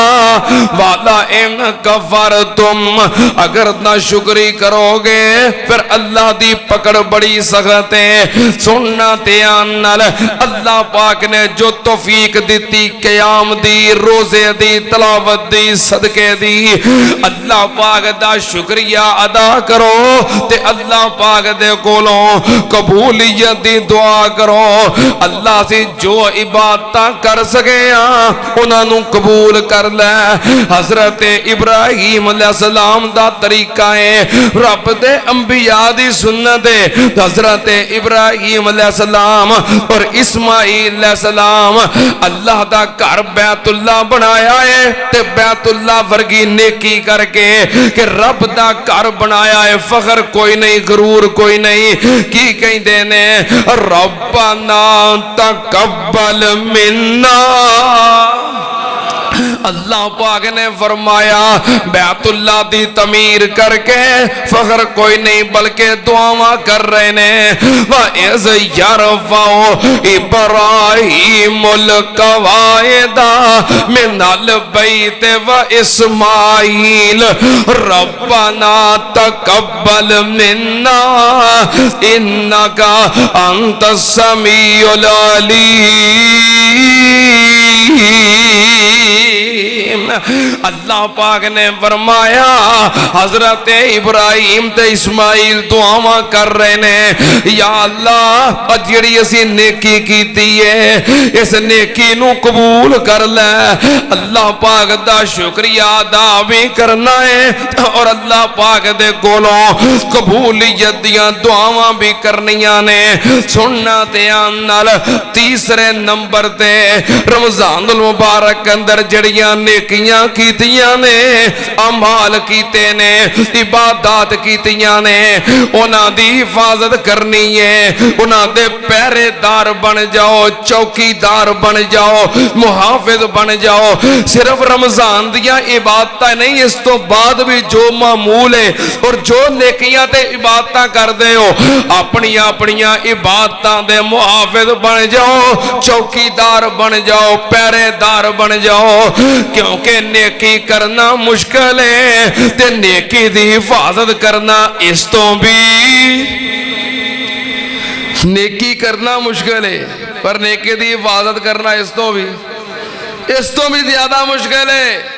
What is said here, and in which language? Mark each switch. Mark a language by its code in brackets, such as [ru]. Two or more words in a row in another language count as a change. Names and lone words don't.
[ar] والا ان کفرتم [pa] اگر نہ شکری کرو گے پھر اللہ دی پکڑ بڑی سخت ہے. سننا تیان نال اللہ پاک نے جو توفیق دیتی قیام دی روزے دی تلاوت دی صدقے دی اللہ پاک دا شکریہ ادا کرو تے اللہ پاک دے کولوں قبولیت دی دعا کرو. اللہ سے جو عبادتاں کر سکے انہاں نوں قبول کر لے. حضرت ابراہیم علیہ السلام دا طریقہ ہے رب دے انبیاء دی سنت ہے. حضرت ابراہیم علیہ السلام اور اسماعیل علیہ السلام اللہ دا گھر بیت اللہ بنایا ہے تے بیت اللہ ورگی نیکی کر کے کہ رب دا گھر بنایا ہے. فخر کوئی نہیں غرور کوئی نہیں. کی کہندے نے [ar] ربنا تقبل منا. [pa] اللہ پاک نے فرمایا بیت اللہ دی تعمیر کر کے فخر کوئی نہیں بلکہ دعاواں کر رہے نے. [ar] وَإِذْ يَرْفَعُ إِبْرَاهِيمُ الْقَوَاعِدَ مِنَ الْبَيْتِ وَإِسْمَاعِيلُ رَبَّنَا تَقَبَّلْ مِنَّا إِنَّكَ أَنْتَ السَّمِيعُ الْعَلِيمُ. [pa] اللہ پاک نے فرمایا حضرت ابراہیم تے اسماعیل دعاواں کر رہے نے یا اللہ جڑی اسی نیکی کیتی ہے اس نیکی نو قبول کر لے. اللہ پاک دا شکریہ ادا بھی کرنا ہے اور اللہ پاک دے کولوں قبولیت دیاں دعاواں بھی کرنیاں نے. سننا دھیان نال تیسرے نمبر تے رمضان المبارک اندر جڑیاں نیکیاں کیتیاں نے اعمال کیتے نے عبادات کیتیاں نے انہاں دی حفاظت کرنی ہے. انہاں دے پہرے دار بن جاؤ چوکی دار بن جاؤ محافظ بن جاؤ. صرف رمضان دیاں عبادتاں نہیں اس تو بعد بھی جو معمول ہے اور جو نیکیاں تے عبادتاں کر دے ہو اپنی اپنیاں عبادتاں دے محافظ بن جاؤ چوکی دار بن جاؤ پہرے دار بن جاؤ. کیونکہ نیکی کرنا مشکل ہے تے نیکی دی حفاظت کرنا اس تو بھی نیکی کرنا مشکل ہے پر نیکی دی حفاظت کرنا اس تو بھی زیادہ مشکل ہے.